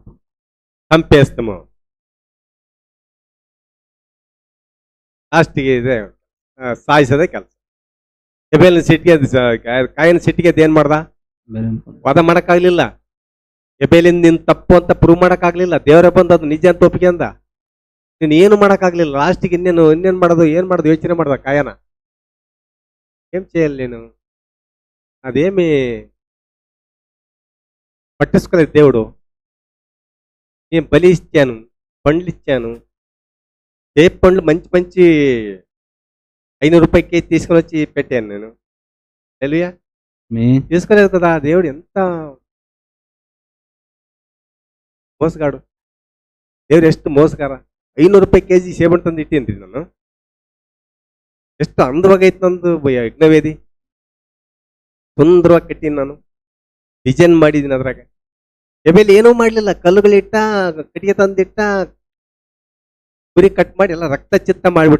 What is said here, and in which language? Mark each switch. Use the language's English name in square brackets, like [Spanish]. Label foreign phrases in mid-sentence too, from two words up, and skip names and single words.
[Kannada] ಹಂಪೇಸ್ತಮ ಲಾಸ್ಟಿಗೆ ಇದೆ ಸಾಯಿಸೋದೇ ಕೆಲಸ. ಎಬೇಲಿನ ಸಿಟ್ಟಿಗೆ ಕಾಯಿನ ಸಿಟ್ಟಿಗೆ ಏನ್ ಮಾಡ್ದ? ವಾದ ಮಾಡಕ್ಕಾಗ್ಲಿಲ್ಲ. ಎಬೇಲಿನ ನಿನ್ ತಪ್ಪು ಅಂತ ಪ್ರೂವ್ ಮಾಡಕ್ಕಾಗ್ಲಿಲ್ಲ. ದೇವರೇ ಬಂದು ಅದು ನಿಜ ಅಂತ ಒಪ್ಪಿಗೆ ಅಂದ. ನೀನು ಏನು ಮಾಡಕ್ಕಾಗ್ಲಿಲ್ಲ. ಲಾಸ್ಟಿಗೆ ಇನ್ನೇನ್ ಮಾಡೋದು ಯೋಚನೆ ಮಾಡ್ದ ಕಾಯನ. [Telugu] ఏం చేయాలి నేను? అదేమి పట్టించుకోలేదు దేవుడు. నేను బలి ఇచ్చాను, పండ్లు ఇచ్చాను, సేపు పండ్లు మంచి మంచి 500 రూపాయలకి తీసుకొని వచ్చి పెట్టాను నేను. హల్లెలూయా. తీసుకోలేదు కదా. దేవుడు ఎంత మోసగాడు. [Kannada] దేవుడు ಎಷ್ಟು ಮೋಸಗಾರ. 500 ರೂಪಾಯಿ ಕೆಜಿ ಸೇಬಣ್ಣು ತಂದು ಇಟ್ಟೇನ್ರಿ ನಾನು. ಎಷ್ಟು ಅಂದವಾಗೈತೆ ನಂದು ಯಜ್ಞವೇದಿ. ಸುಂದರವಾಗಿ ಕಟ್ಟೀನಿ ನಾನು. ಡಿಸೈನ್ ಮಾಡಿದ್ದೀನಿ ಅದ್ರಾಗ. ಎಬೇಲಿ ಏನೂ ಮಾಡ್ಲಿಲ್ಲ. ಕಲ್ಲುಗಳಿಟ್ಟ, ಕಟ್ಟಿಗೆ ತಂದಿಟ್ಟ, ಕುರಿ ಕಟ್ ಮಾಡಿ ಎಲ್ಲ ರಕ್ತ ಚಿತ್ತ ಮಾಡಿಬಿಟ್ಟ.